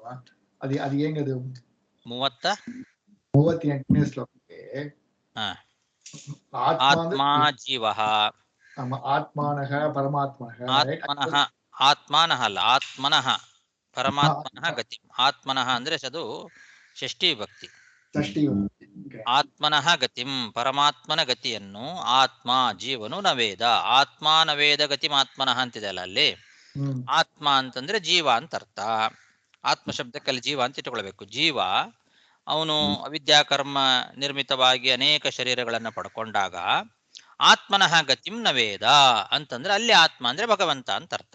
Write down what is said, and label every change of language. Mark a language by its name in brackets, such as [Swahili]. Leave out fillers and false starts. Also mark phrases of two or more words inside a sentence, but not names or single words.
[Kannada] ಅದು ಹೆಂಗದು? 38ನೇ ಶ್ಲೋಕಕ್ಕೆ ಆತ್ಮ ಜೀವ, [Sanskrit] ಆತ್ಮಾನಃ ಪರಮಾತ್ಮನಃ, [Kannada] ಆತ್ಮಾನಃ ಅಲ್ಲ, [Sanskrit] ಆತ್ಮನಃ ಪರಮಾತ್ಮನಃ ಗತಿ. [Kannada] ಆತ್ಮನಃ ಅಂದ್ರೆ ಅದು ಷಷ್ಠಿ ವಿಭಕ್ತಿ. [Sanskrit] ಆತ್ಮನಃ ಗತಿಂ, [Kannada] ಪರಮಾತ್ಮನ ಗತಿಯನ್ನು ಆತ್ಮ ಜೀವನು ನವೇದ. [Sanskrit] ಆತ್ಮ ನವೇದ ಗತಿಂ ಆತ್ಮನಃ [Kannada] ಅಂತಿದೆ ಅಲ್ಲ ಅಲ್ಲಿ. ಆತ್ಮ ಅಂತಂದ್ರೆ ಜೀವ ಅಂತ ಅರ್ಥ. ಆತ್ಮ ಶಬ್ದಕ್ಕಲ್ಲಿ ಜೀವ ಅಂತ ಇಟ್ಕೊಳ್ಬೇಕು. ಜೀವ ಅವನು ಅವಿದ್ಯಾಕರ್ಮ ನಿರ್ಮಿತವಾಗಿ ಅನೇಕ ಶರೀರಗಳನ್ನ ಪಡ್ಕೊಂಡಾಗ [Sanskrit] ಆತ್ಮನಃ ಗತಿಂ ನವೇದ [Kannada] ಅಂತಂದ್ರೆ ಅಲ್ಲಿ ಆತ್ಮ ಅಂದ್ರೆ ಭಗವಂತ ಅಂತ ಅರ್ಥ.